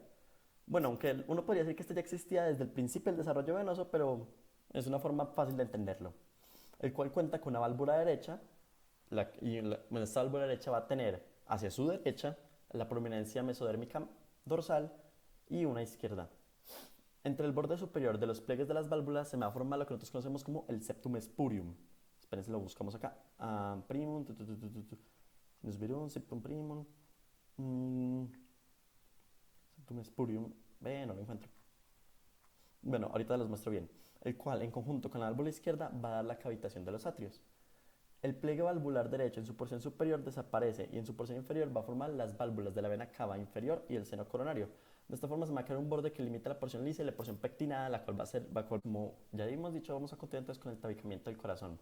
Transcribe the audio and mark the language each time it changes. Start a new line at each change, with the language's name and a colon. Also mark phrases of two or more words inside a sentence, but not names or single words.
Spanish: Bueno, aunque uno podría decir que este ya existía desde el principio del desarrollo venoso, pero es una forma fácil de entenderlo, el cual cuenta con una válvula derecha, bueno, esta válvula derecha va a tener hacia su derecha la prominencia mesodérmica dorsal y una izquierda. Entre el borde superior de los pliegues de las válvulas se me va a formar lo que nosotros conocemos como el
Latin: septum spurium.
Spanish: Espérense, lo buscamos acá.
Latin: Primum, septum primum, septum spurium.
Spanish: No lo encuentro. Bueno, ahorita los muestro bien. El cual, en conjunto con la válvula izquierda, va a dar la cavitación de los atrios. El pliegue valvular derecho en su porción superior desaparece y en su porción inferior va a formar las válvulas de la vena cava inferior y el seno coronario. De esta forma se va a crear un borde que limita la porción lisa y la porción pectinada, la cual como ya hemos dicho, vamos a continuar entonces con el tabicamiento del corazón.